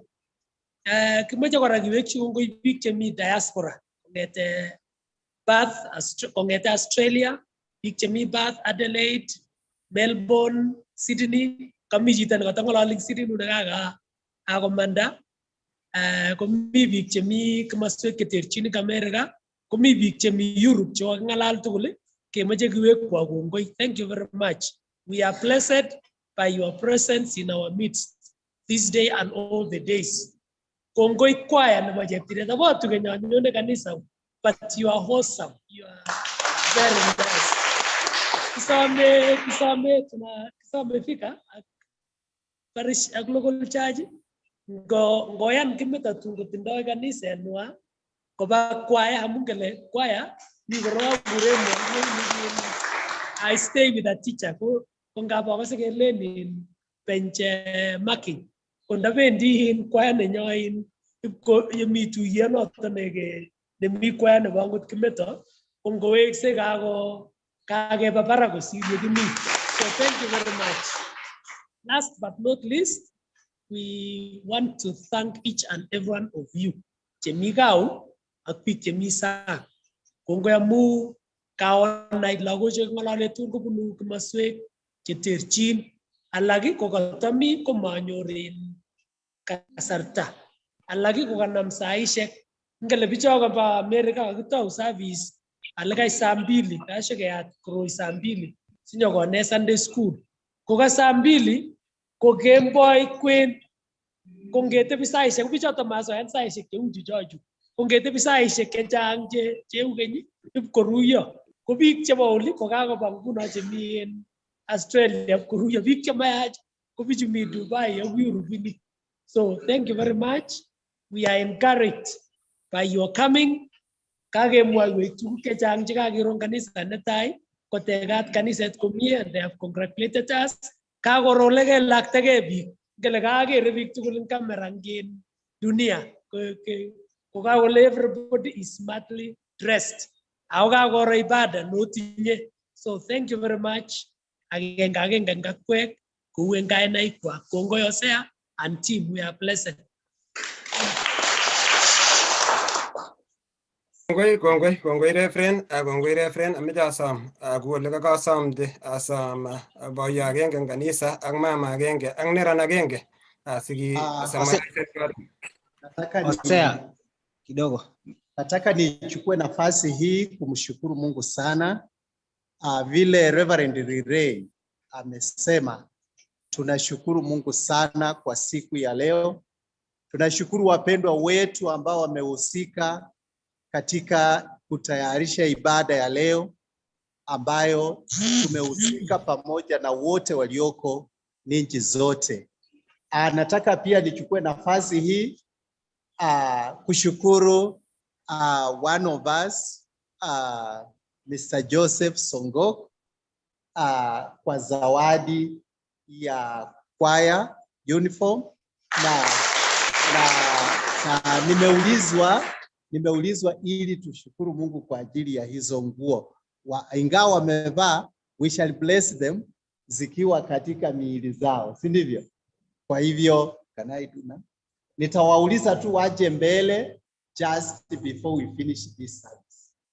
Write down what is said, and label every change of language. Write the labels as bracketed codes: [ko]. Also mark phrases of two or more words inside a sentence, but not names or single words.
[kln] Kimoche kora kiwekyi kongoi biik chemi diaspora kong'ete Australia, biik chemi Perth, Adelaide, Melbourne, Sydney, kami chito nekatang'alali eng Sydney nekakakomanda. Komi biik chemi komoswek cheterchin eng America, komi biik chemi Europe chekaking'alal tugul kemoche kiwekwo kongoi. [en] Thank you very much. We are blessed by your presence in our midst this day and all the days. [kln] Kongoi kwaya nebo Cheptiret. Abotu kenyonyone kanisa, [en] but you are wholesome. You are very nice. [kln] Kisome fika parish ak [en] local church [kln] ngoyan Kimeta tun kotindoi kanisenwa koba kwaya amun kele kwaya ni korok kuremo [en] I stay with a teacher [kln] ko ngaba akose kelenin [en] bench marking [kln] kondabendi in kwaya nenyoin ipko yemi tuiyet noto nemi kwaya nebo angot Kimeta kongowekse kakeba barak kosir yekimi. [en] So thank you very much. Last but not least, we want to thank each and every one of you. [kln] Chemi gau ak biik chemi sang. Kongoi amu kaonai lagok ng'alale tun kobunu komoswek cheterchin. Alak ko katami komanyorin kasarta. Alak ko kanam saishek. Ngele bicho kaba America kakitou service alikai saa 2 kashikeyat koroi saa 2 sinyokone Sunday school. Koka saa 2 ko kemboi kwen kongetebi saishek bichoto masoyan saishek cheu chuchochu. Kongetebi saishek chechang cheu keny ipkoruyo. Ko biik chebo oli ko kakoba nguno chemi en Australia koruyo. Biik chemayach ko bichu mi Dubai ak Europe. [en] So thank you very much. We are encouraged by your coming. [kln] Kakemwaiwech tuguk chechang chekakiro kanisa netai kotegat kaniset komie [en] and they have congratulated us. [kln] Kakoroleke laktake biik ngele kakere biik tugul eng camera ngin dunia ko kakole [en] everybody is smartly dressed. [kln] Ako kakoro ibada notinye. [en] So thank you very much. [kln] Agenge eng kakwek kou eng kainaikwak. [en] Kongoi Hosea and team. We are blessed. [kln] Kongoi Reverend, ameche asom kole kakasamde asom boyo agenge eng kanisa ak mama agenge ak neran agenge [sw] Hosea kidogo. Nataka nichukue nafasi hii kumshukuru Mungu sana. Vile Reverend Rirei amesema, tunashukuru Mungu sana kwa siku ya leo. Tunashukuru wapendwa wetu ambao wamehusika katika kutayarisha ibada ya leo, ambayo tumehusika pamoja na wote walioko nchi zote. Nataka pia nichukue nafasi hii kushukuru [en] one of us, [sw] Mr. Joseph Songok, kwa zawadi ya choir uniform na nimeulizwa ili tushukuru Mungu kwa ajili ya hizo nguo. Ingawa wamevaa, [en] we shall bless them [sw] zikiwa katika miili zao, si ndivyo? Kwa hivyo nitawauliza tu waje mbele [en] just before we finish this service.